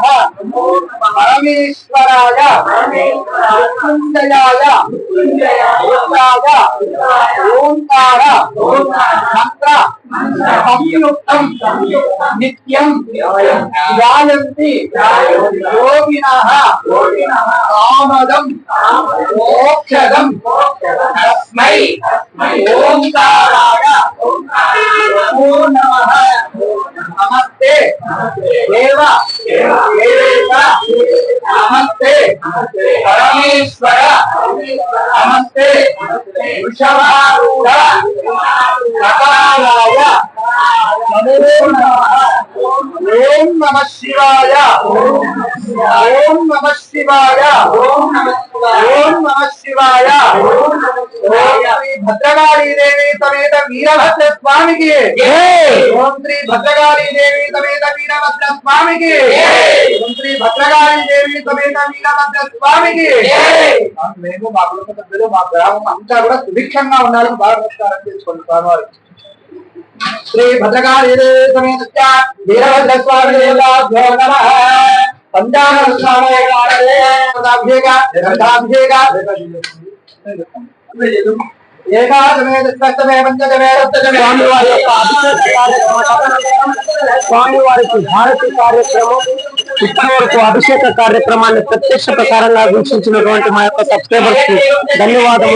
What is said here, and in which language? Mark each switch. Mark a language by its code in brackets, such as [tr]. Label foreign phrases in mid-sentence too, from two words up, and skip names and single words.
[sa] పరమేశ్వరాయ మృత్యుంజయాయ రుద్రాయ ఓంకార మంత్ర సంయుక్తం నిత్యం గాయంతి యోగినః కామదం మోక్షదం తస్మై ఓంకారాయ నమో నమః. नमस्ते देव नमस्ते परमेश्वर नमस्ते वृषभारूढ़ नकाराय ओम नमः शिवाय ओम नमः शिवाय ओम नमः [hi] शिवाय ओम श्री भद्रकाली देवी समेत वीरभद्र स्वामी की ओम श्री भद्रकाली देवी समेत वीरभद्र स्वामी की ओम श्री भद्रकाली देवी समेत वीरभद्र स्वामी की [te] మేము మా కుటుంబ సభ్యులు మా గ్రామం అంతా కూడా సుభిక్షంగా ఉండాలని బాగా నమస్కారం చేసుకోండి స్వామివారు [sa] श्री भद्रकाली समेत वीरभद्र स्वामी देवताभ्यो नमः पंचामृत [te] స్వామివారికి భారతి కార్యక్రమం ఇప్పటి వరకు అభిషేక కార్యక్రమాన్ని ప్రత్యక్ష ప్రసారంగా వీక్షించినటువంటి మా యొక్క సబ్స్క్రైబర్స్ కి ధన్యవాదములు.